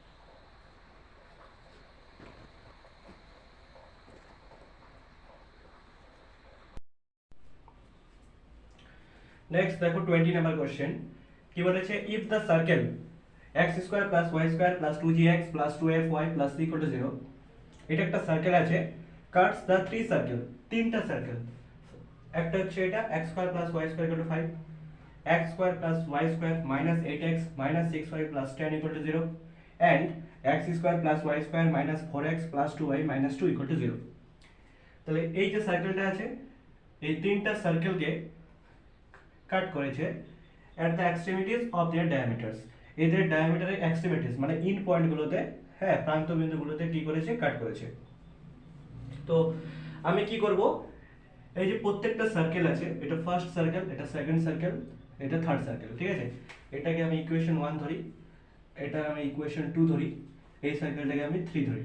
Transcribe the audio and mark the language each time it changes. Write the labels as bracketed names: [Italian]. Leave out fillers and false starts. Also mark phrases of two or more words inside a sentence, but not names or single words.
[Bangla] নেক্সট দেখো 20 নাম্বার কোশ্চেন, কি বলেছে, [English] if the circle [Bangla] x² + y² + 2gx + 2fy + c = 0, এটা একটা সার্কেল আছে, [English] cuts the three circle, [Bangla] তিনটা সার্কেল, একটা হচ্ছে এটা x² + y² = 5, x² + y² - 8x - 6y + 10 = 0, and x² + y² - 4x + 2y - 2 = 0। তাহলে এই যে সার্কেলটা আছে, এই তিনটা সার্কেলকে কাট করেছে [English] at the extremities of their diameters, [Bangla] এদের ডায়ামিটারের এক্সট্রিমিটিস মানে ইন পয়েন্টগুলোতে, হ্যাঁ প্রান্ত বিন্দুগুলোতে কি করেছে, কাট করেছে। তো আমি কি করব, এই যে প্রত্যেকটা সার্কেল আছে, এটা [English] first circle, [Bangla] এটা [English] second circle, [Bangla] এটা [English] third circle, [Bangla] ঠিক আছে, এটাকে আমি ইকুয়েশন 1 ধরি, এটা আমি ইকুয়েশন 2 ধরি, এই সার্কেলটাকে আমি 3 ধরি।